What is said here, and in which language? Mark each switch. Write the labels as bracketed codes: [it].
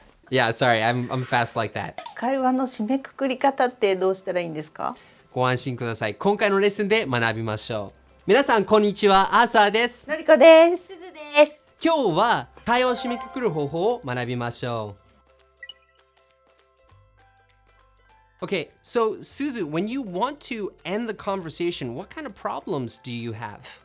[en] Yeah, sorry, I'm fast like that. [ja] 会話の締めくくり方ってどうしたらいいんですか？ご安心ください。今回のレッスンで学びましょう。皆さん、こんにちは。アーサーです。のりこです。すずです。今日は会話を締めくくる方法を学びましょう。 [en] Okay, so Suzu, when you want to end the conversation, what kind of problems do you have?